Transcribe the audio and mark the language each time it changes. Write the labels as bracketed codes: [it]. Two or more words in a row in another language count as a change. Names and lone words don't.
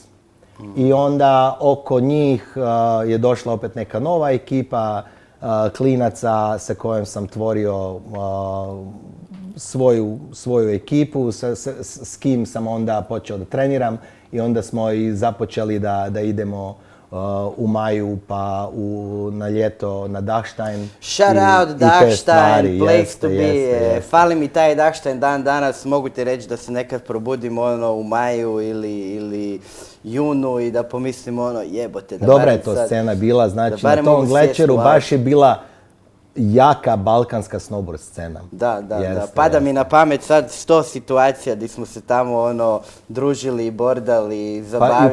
[bs] I onda oko njih je došla opet neka nova ekipa, klinaca sa kojom sam tvorio svoju ekipu, s kim sam onda počeo da treniram i onda smo i započeli da idemo u maju pa na ljeto na Dachstein. [en] Shout out Dachstein, place to be. [bs] Fali mi taj Dachstein dan danas, mogu ti reći da se nekad probudim u maju ili junu i da pomislim jebote. Dobra je to scena bila, znači na tom Glečeru baš je bila jaka balkanska snowboard scena. Da. Pada mi na pamet sad 100 situacija gdje smo se tamo družili, bordali, zabavljali.